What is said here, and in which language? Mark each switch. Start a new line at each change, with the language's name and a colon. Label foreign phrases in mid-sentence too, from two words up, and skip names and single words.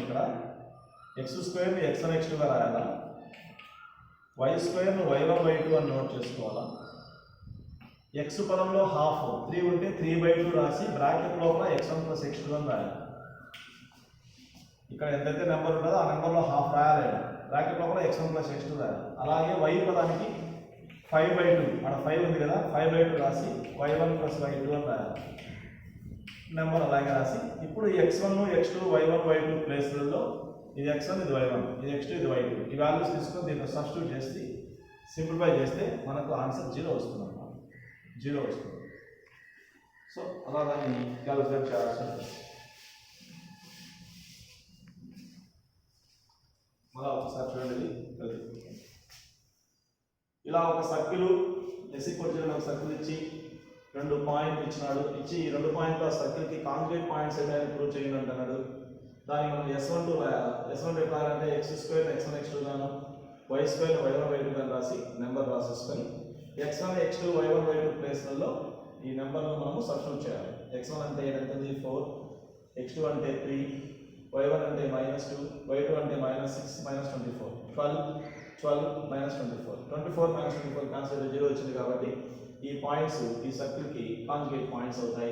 Telugu: ఇక్కడ x² ని x1 x2 గా రాయాలా, y² ని y1 y2 అని నోట్ చేసుకోవాలా, x పదంలో హాఫ్ 3 ఉంటే 3/2 రాసి బ్రాకెట్ లోపల x1 + x2 అని రాయాలి. ఇక్కడ ఎంతైతే నెంబర్ ఉంటుందో ఆ నెంబర్లో హాఫ్ రాయాలి. బ్రాకెట్ లోపల x1 + x2 రాయాలి. అలాగే y పదానికి 5/2 అక్కడ 5 ఉంది కదా, 5/2 రాసి y1 + y2 అని రాయాలి. నెంబర్ అలాగే రాసి ఇప్పుడు x1 x2 y1 y2 ప్లేస్లలో ఇది x1 ఇది y1 ఇది x2 ఇది y2 ఈ వాల్యూస్ తీసుకొని దీంట్లో సబ్స్టిట్యూట్ చేసి సింప్లిఫై చేస్తే మనకు ఆన్సర్ 0 వస్తుంది అన్నమాట. 0 వస్తుంది. సో అలా దాన్ని క్యాలిక్యులేట్ చేయాల్సి ఉంటుంది. మళ్ళీ ఒకసారి చూడండి. ఇలా ఒక సర్కిల్ ఎసిక్వల్ ఒక సర్కిల్ ఇచ్చి 2 పాయింట్లు ఇచ్చినాడు. ఇచ్చి ఈ 2 పాయింట్లు ఆ సర్కిల్కి
English: conjugate points
Telugu: అయితే ప్రూవ్ చేయండి అంటున్నాడు. దానికి మనం S12 రాయాలి. S12 ఎట్లా అంటే x² x1 x2 గాను y² y1 y2 గాను రాసి నెంబర్ రాసేసుకొని x1 x2 y1 y2 ప్లేస్లలో ఈ నెంబర్ను మనము సబ్స్టిట్యూట్ చేయాలి. x1 అంటే ఎంత 4, x2 అంటే 3, y1 అంటే -2, y2 అంటే -6 -24, 12 -24, 24 -24 క్యాన్సిల్ 0 వచ్చింది కాబట్టి ఈ పాయింట్స్ ఈ సర్కిల్కి
English: conjugate points
Telugu: అవుతాయి.